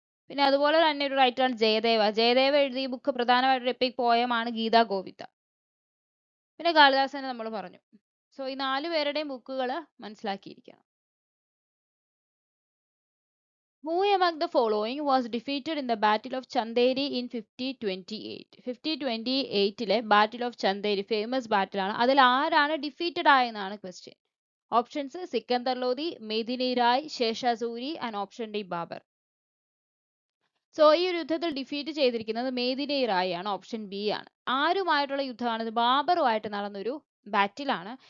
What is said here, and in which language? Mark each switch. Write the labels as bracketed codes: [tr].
[ml] പിന്നെ അതുപോലെ തന്നെ ഒരു റൈറ്ററാണ് ജയദേവ എഴുതിയ ബുക്ക് പ്രധാനമായിട്ടൊരു എപ്പിക് പോയമാണ് ഗീതാ ഗോവിന്ദ. പിന്നെ കാളിദാസനെ നമ്മൾ പറഞ്ഞു. സോ ഈ 4 പേരുടെയും ബുക്കുകൾ മനസ്സിലാക്കിയിരിക്കണം. [en] Who among the following was defeated in the Battle of Chanderi in 5028? 5028 Battle of Chanderi famous battle [ml] ആണ്. അതിൽ ആരാണ് defeated ആയെന്നാണ് question. Options Sikandar Lodhi, Medini Rai, ശേഷാസൂരി and option D Babur. So ഈ ഒരു യുദ്ധത്തിൽ ഡിഫീറ്റ് ചെയ്തിരിക്കുന്നത് മേദിനി റായ് ആണ്. ഓപ്ഷൻ ബി ആണ്. ആരുമായിട്ടുള്ള യുദ്ധമാണ്? ഇത് ബാബറുമായിട്ട് നടന്നൊരു ബാറ്റിലാണ്.